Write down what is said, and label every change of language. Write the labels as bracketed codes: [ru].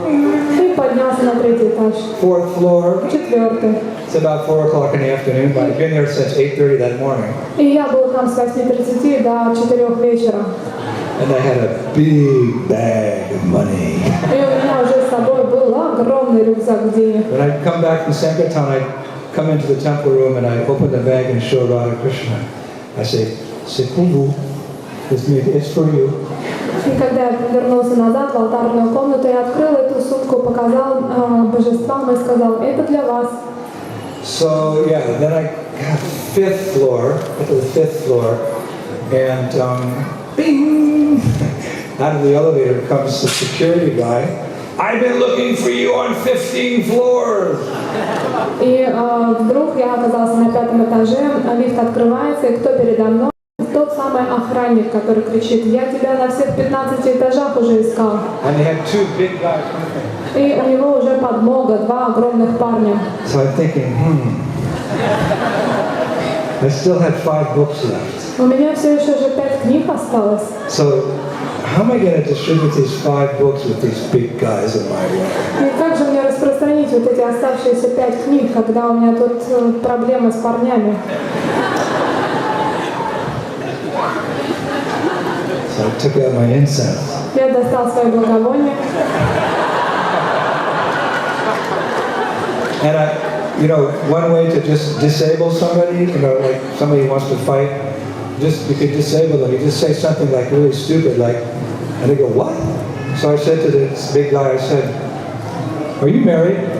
[ru] И поднялся на третий этаж. [en] Fourth floor. [ru] Четвертый. [en] It's about 4 o'clock in the afternoon, but I've been there since 8:30 that morning. [ru] И я был там с 8:30 до 4 вечера. [en] And I had a big bag of money. [ru] И у меня уже с собой был огромный рюкзак денег. [en] When I come back from Sankirtan, I come into the temple room and I open the bag and show Radha Krishna. I say, [fr] c'est pour vous. [en] It's for you. [ru] И когда я вернулся назад в алтарную комнату, я открыл эту сумку, показал божествам и сказал, это для вас. [en] So yeah, then I got fifth floor, got to the fifth floor, and bing! Out of the elevator comes the security guy. I've been looking for you on 15 floors. [ru] И вдруг я оказался на 5-м этаже, лифт открывается, и кто передо мной? Тот самый охранник, который кричит, я тебя на всех 15 этажах уже искал. [en] And they had 2 big guys with me. [ru] И у него уже подмога, 2 огромных парня. [en] So I'm thinking, I still had 5 books left. [ru] У меня все еще же 5 книг осталось. [en] So how am I going to distribute these 5 books with these big guys in my way? [ru] И как же мне распространить вот эти оставшиеся 5 книг, когда у меня тут проблемы с парнями? [en] So I took out my incense. [ru] Я достал свои благовония. [en] And one way to just disable somebody, like somebody wants to fight, you could disable them. You just say something like really stupid, like, and they go, what? So I said to this big guy, I said, are you married?